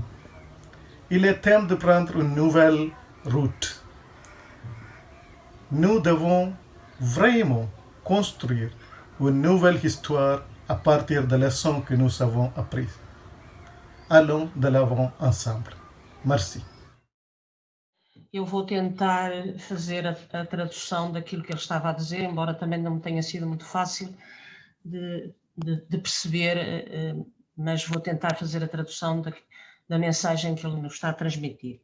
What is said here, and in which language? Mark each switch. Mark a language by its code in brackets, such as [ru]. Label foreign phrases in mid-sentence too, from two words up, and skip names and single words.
[fr] Il est temps de prendre une nouvelle route. Nous devons vraiment construire une nouvelle histoire à partir des leçons que nous avons apprises. Allons de l'avant ensemble. Merci. [pt] Eu vou tentar fazer a tradução daquilo que ele estava a dizer, embora também não me tenha sido muito fácil de perceber, mas vou tentar fazer a tradução da mensagem que ele nos está a transmitir.